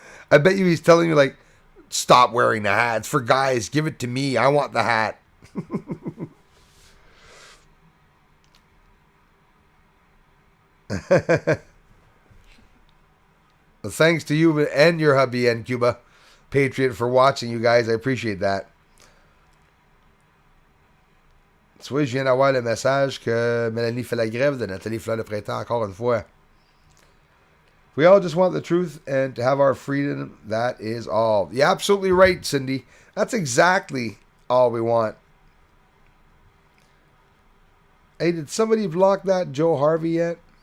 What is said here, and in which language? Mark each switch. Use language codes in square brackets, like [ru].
[en] I bet you he's telling you like, stop wearing the hat. It's for guys. Give it to me. I want the hat. Well, thanks to you and your hubby and Cuba Patriot for watching, you guys. I appreciate that. [fr] Tu vois, je viens d'avoir le message que Mélanie fait la grève de Nathalie Fleur de Printemps encore une fois. [en] We all just want the truth and to have our freedom. That is all. You're absolutely right, Cindy. That's exactly all we want. Hey, did somebody block that Joe Harvey yet?